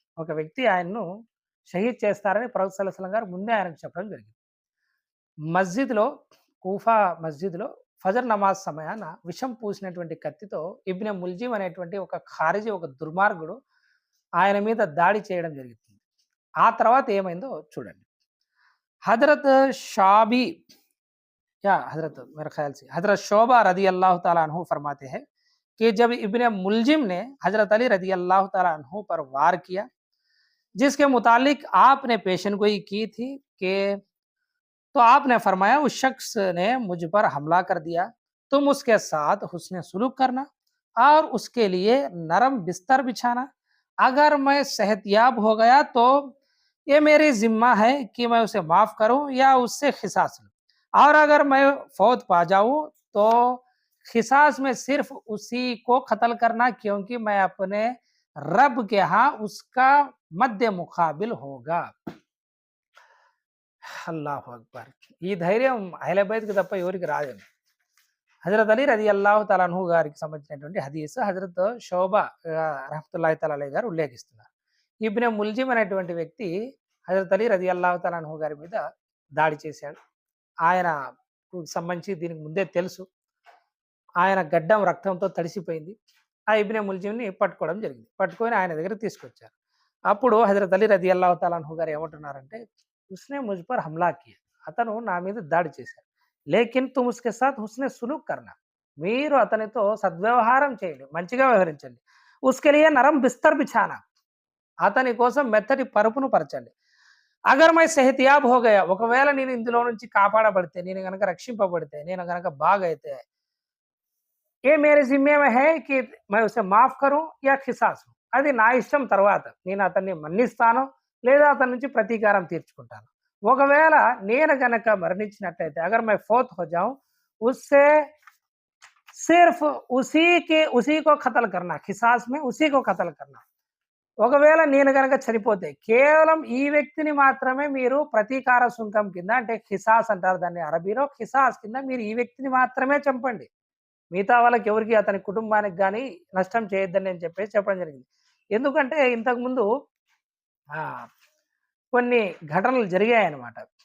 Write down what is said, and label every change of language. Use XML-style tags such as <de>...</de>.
<te>ఒక వ్యక్తి ఆయన్ను షహీద్ చేస్తారని ప్రవక్త సల్లల్లాహు అలైహి వసల్లం గారు ముందే ఆయనకు చెప్పడం జరిగింది. మస్జిద్‌లో, కూఫా మస్జిద్‌లో ఫజర్ నమాజ్ సమయాన విషం పూసినటువంటి కత్తితో ఇబ్నె ముల్జిమ్ అనేటువంటి ఒక ఖారిజీ, ఒక దుర్మార్గుడు ఆయన మీద దాడి చేయడం జరుగుతుంది. ఆ తర్వాత ఏమైందో చూడండి.</te> <hi>హజరత్ షాబీ या हजरत मेरे ख्याल से हजरत शोबा रदी अल्लाह ताला अन्हु फरमाते हैं कि जब इब्ने मुलजिम ने हजरत अली रदी अल्लाह ताला अन्हु पर वार किया, जिसके मुतालिक आपने पेशनगोई की थी कि तो आपने फरमाया उस शख्स ने मुझ पर हमला कर दिया, तुम उसके साथ हुस्न सुलूक करना और उसके लिए नरम बिस्तर बिछाना। अगर मैं सेहतयाब हो गया तो ये मेरी जिम्मा है कि मैं उसे माफ करूं या उससे खिसास लूं, और अगर मैं फौत पा जाऊं तो खिसास में सिर्फ उसी को कत्ल करना, क्योंकि मैं अपने रब के यहाँ उसका मध्य मुकाबिल होगा।</hi> <ar>అల్లాహు అక్బర్.</ar> <te>ఈ ధైర్యం అహ్లే బైత్‌కి తప్ప ఎవరికి రాదండి. హజరత్ అలీ రలియల్లాహు తఆలా అన్హు గారికి సంబంధించినటువంటి హదీస్ హజరత్ షోబా రహ్మతుల్లాహి తఆలా అలైహి గారు ఉల్లేఖిస్తున్నారు. ఇబ్నె ముల్జిమ్ అనేటువంటి వ్యక్తి హజరత్ అలీ రలియల్లాహు తఆలా అన్హు గారి మీద దాడి చేశాడు. ఆయనకు సంబంధించి దీనికి ముందే తెలుసు. ఆయన గడ్డం రక్తంతో తడిసిపోయింది. ఆ ఇబ్నె ముల్జిమ్‌ని పట్టుకోవడం జరిగింది. పట్టుకొని ఆయన దగ్గరికి తీసుకొచ్చారు. అప్పుడు హజరత్ అలీ రలియల్లాహు తఆలా అన్హు గారు ఏమంటున్నారంటే,</te> <hi>उसने मुझ पर हमला किया,</hi> <te>అతను నా మీద దాడి చేశాడు.</te> <hi>లేకిన్ తుమ్ ఉస్కే సాత్ హుస్నే సులూక్ కర్నా,</hi> <te>మీరు అతనితో సద్వ్యవహారం చేయండి, మంచిగా వ్యవహరించండి.</te> <hi>ఉస్కే లియే నరమ్ బిస్తర్ బిఛానా,</hi> <te>అతని కోసం మెత్తటి పరుపును పరచండి.</te> <hi>అగర్ మై సెహతియాబ్ హో గయా,</hi> <te>ఒకవేళ నేను ఇందులో నుంచి కాపాడబడితే, నేను గనక రక్షింపబడితే, నేను గనక బాగైతే,</te> <hi>ఏ మేరే జిమ్మే మే హై కి మై ఉసే మాఫ్ కరూ యా ఖిసాస్,</hi> <te>అది నా ఇష్టం. తర్వాత నేను అతన్ని మన్నిస్తాను లేదా అతని నుంచి ప్రతీకారం తీర్చుకుంటాను. ఒకవేళ నేను గనక మరణించినట్లయితే,</te> <hi>అగర్ మై ఫౌత్ హో జాऊं उससे सिर्फ उसी को कत्ल करना, खिसास में उसी को कत्ल करना,</hi> <te>ఒకవేళ నేను గనక చనిపోతే కేవలం ఈ వ్యక్తిని మాత్రమే మీరు ప్రతీకార సుంకం కింద అంటే ఖిసాస్ అంటారు దాన్ని అరబీలో. ఖిసాస్ కింద మీరు ఈ వ్యక్తిని మాత్రమే చంపండి. మిగతా వాళ్ళకి ఎవరికీ అతని కుటుంబానికి గాని నష్టం చేయొద్దని అని చెప్పేసి చెప్పడం జరిగింది. ఎందుకంటే ఇంతకుముందు ఆహ్, కొన్ని ఘటనలు జరిగాయన్నమాట.</te>